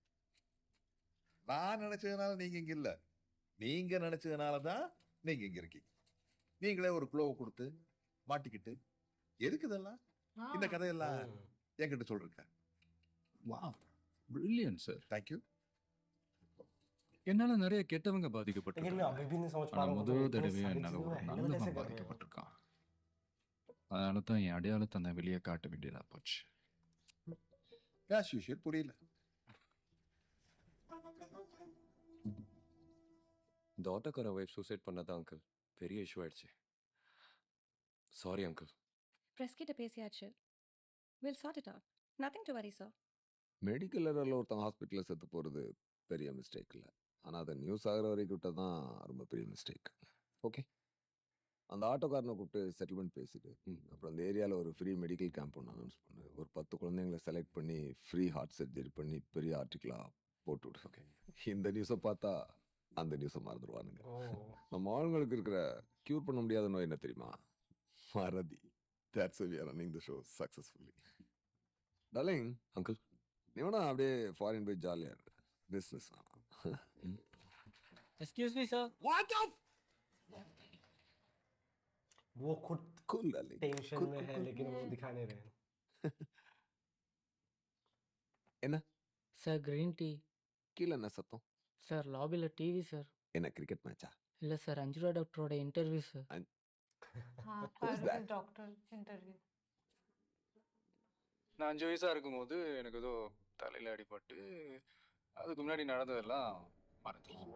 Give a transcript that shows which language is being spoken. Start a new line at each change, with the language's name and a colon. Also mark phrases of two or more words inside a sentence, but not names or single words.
Tamil: நான் நினைச்சதுனால நீங்க இங்க இல்ல, நீங்க நினைச்சதுனால தான் நீங்க இங்க இருக்கீங்க. நீங்களே ஒரு க்ளோவை கொடுத்து மாட்டிக்கிட்டு எதுக்கு இதெல்லாம் இந்த கதையெல்லாம் என்கிட்ட சொல்றீங்க?
English: Wow brilliant sir.
Tamil: தேங்க்யூ. என்னால நிறைய கெட்டவங்க பாதிக்கப்பட்டிருக்காங்க.
Hindi: अभी भी नहीं समझ पा
Tamil: ஆனா
Hindi: रहा हूँ
Tamil: முதல்
Hindi: तो इतनी
Tamil: தடவையா
Hindi: सारी
Tamil: என்னால
Hindi: चीजों
Tamil: ஒரு
Hindi: में हैंडल
Tamil: நல்லவன்
Hindi: कैसे कर रहे हो?
Tamil: பாதிக்கப்பட்டிருக்கான். அதனால தான் என் அடையாளத்தை நான் வெளியே காட்ட வேண்டியதா போச்சு.
English: As usual. புரியல.
Tamil: இந்த ஆட்டோக்கார வைஃப் சூசைட் பண்ணதான் அங்கிள் பெரிய இஷ்யூ ஆயிடுச்சு.
English: Sorry uncle.
Tamil: பிரஸ் கிட்ட பேசியாச்சு.
English: Will sort it out. Nothing to worry sir. medical error
Tamil: ஒருத்தன் ஹாஸ்பிட்டலில் செத்து போகிறது பெரிய மிஸ்டேக் இல்லை, ஆனால் அதை நியூஸ் ஆகிற வரைக்கும் விட்டால் தான் ரொம்ப பெரிய மிஸ்டேக். ஓகே, அந்த ஆட்டோக்காரனை கூப்பிட்டு செட்டில்மெண்ட் பேசிட்டு அப்புறம் அந்த ஏரியாவில் ஒரு
English: free medical camp
Tamil: ஒன்று அனௌன்ஸ் பண்ணு. ஒரு 10 குழந்தைங்களை செலக்ட் பண்ணி
English: free heart surgery
Tamil: பண்ணி பெரிய ஆர்டிக்கலாக போட்டு விடு. ஓகே, இந்த நியூஸை பார்த்தா அந்த நியூஸை மறந்துடுவானுங்க. நம்ம ஆளுங்களுக்கு இருக்கிற க்யூர் பண்ண முடியாத நோய் என்ன தெரியுமா? மறதி.
English: That's why we are running the show successfully.
Tamil: டார்லிங் அங்கிள், நீ வேணா அப்படியே ஃபாரின் போய் ஜாலியாக இருக்கு. பிஸ்னஸ்
English: Excuse me sir. What the
Hindi: वो खुद
English: cool darling
Hindi: टेंशन में है लेकिन वो दिखा नहीं रहे हैं।
Tamil: என்ன
English: Sir green tea.
Tamil: கீழே என்ன சத்தம்? सर लॉबीல டிவி சார்। என்ன
English: cricket match?
Tamil: இல்ல சார் அஞ்சுரா டாக்டரோட இன்டர்வியூ சார்।
Hindi: हाँ
English: Who's that? Doctor interview.
Tamil: நான் 5 வயசா இருக்கும்போது எனக்கு ஏதோ தலையில அடிபட்டு அதுக்கு முன்னாடி நடந்ததெல்லாம் மறந்து